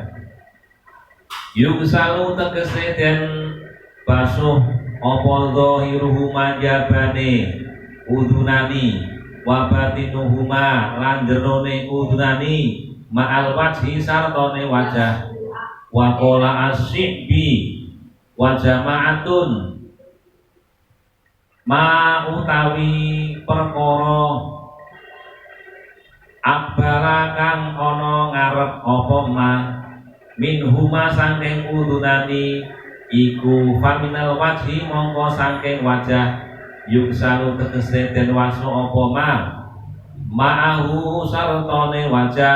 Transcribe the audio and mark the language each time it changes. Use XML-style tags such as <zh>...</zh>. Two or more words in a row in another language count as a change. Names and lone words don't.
<jv>Yugsalu tegese den basuh apa zahiruhuma jabane udunani</jv> <ar>wa batinuhuma</ar> <jv>lan jerone udunani</jv> <ar>ma'al wajhi</ar> <jv>sartone wajah.</jv> <ar>Wa qala as-sibbi wa jama'atun ma</ar> <jv>utawi perkara akbara kang ana ngarep apa</jv> <ar>ma minhuma</ar> <jv>saking udunani iku</jv> <ar>faminal wajhi</ar> <jv>mongko saking wajah. Yuksalu tegese den wasu apa</jv> <ar>ma ma'ahu</ar> <jv>sartone wajah.</jv>